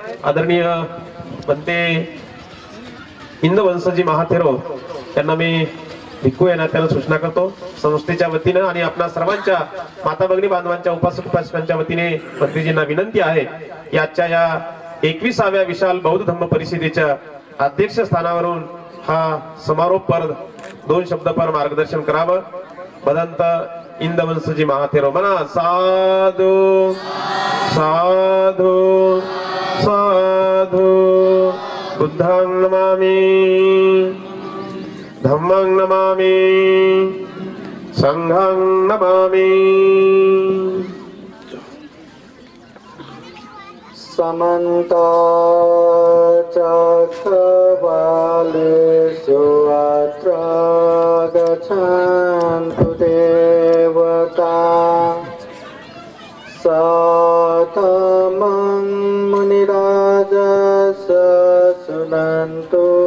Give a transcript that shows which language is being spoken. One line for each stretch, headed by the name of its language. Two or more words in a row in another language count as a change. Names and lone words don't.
Marathi: आदरणीय बनते इंदवंशजी महाथेरो त्यांना मी भिक्खू या नात्याने सूचना करतो संस्थेच्या वतीने आणि आपल्या सर्वांच्या माता भगिनी बांधवांच्या उपासक उपासकांच्या वतीने मंत्रीजींना विनंती आहे की आजच्या या 21व्या विशाल बौद्ध धम्म परिषदेच्या अध्यक्ष स्थानावरून हा समारोपर 2 शब्द पर मार्गदर्शन करावं।
Pali: भदंत इंदवंशजी महाथेरो म्हणा साधु साधु साधु बुद्धं नमामि धम्मं नमामि संघं नमामि। समन्त चक्रवालेषु अत्र गच्छन्तु देवता सतमं मुनिराजस शृण्वन्तु